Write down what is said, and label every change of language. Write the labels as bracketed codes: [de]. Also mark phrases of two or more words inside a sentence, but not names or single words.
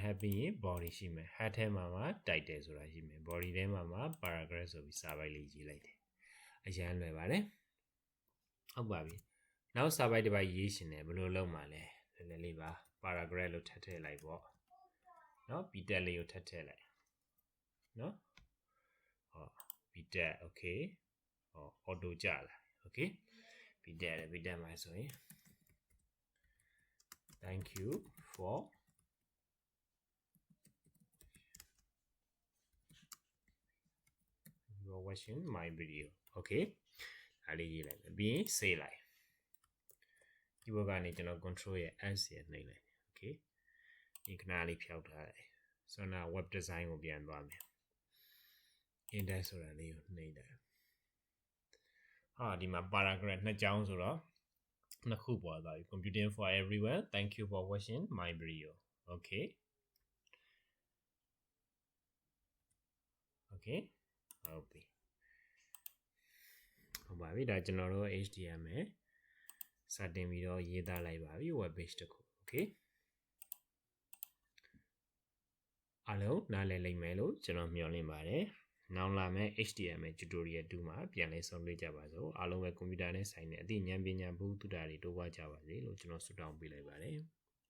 [my] head ပြီးရင် body ရှိမယ် head ထဲမှာ title ဆိုတာရှိမယ် body ထဲမှာ paragraph ဆိုပြီးစာပိုက်လေးရေးလိုက်တယ်အရန်လွယ်ပါတယ်ဟုတ်ပါပြီနောက်စာပိုက်တစ်ပိုက်ရေးရှင်တယ်ဘယ်လိုလုပ်မှာလဲလဲလေးပါ paragraph လို့ထပ်ထည့်လိုက်ပေါ့နော် [en] b tag [my] လေးကိုထပ်ထည့်လိုက်နော်ဟော [en] b tag okay [my] ဟော auto ကြလာ okay [en] b tag [my] မှာဆိုရင် [en] thank you for watching my video okay [my] အားလေးရေးလိုက်မယ်ပြီးရင် save လိုက်ဒီဘက်ကနေကျွန်တော် control ရဲ့ S ရနှိပ်လိုက် okay ဒီခဏလေးဖြောက်ထားတယ် Sona [en] web design [my] ကိုပြန်သွားမယ် index ဆိုတာလေးကိုနှိပ်လိုက် ဒီမှာ paragraph နှစ်ကြောင်းဆိုတော့နှစ်ခုပေါ်သွားပြီ [en] computing for everyone thank you for watching my video okay [my] ဟုတ်ပါပြီဒါကျွန်တော်တို့ HTML စတင်ပြီးတော့ရေးသားလိုက်ပါပြီ [en] web page [my] တစ်ခု okay အားလုံးနားလည်လိမ့်မယ်လို့ကျွန်တော်မျှော်လင့်ပါတယ်နောက်လာမယ့် [en] HTML tutorial [my] 2မှာပြန်လည်ဆုံတွေ့ကြပါစို့အားလုံးပဲကွန်ပျူတာနဲ့ဆိုင်တဲ့အသိဉာဏ်ပညာဘုသူတ္တတွေတိုးပွားကြပါစေလို့ကျွန်တော်ဆုတောင်းပေးလိုက်ပါတယ်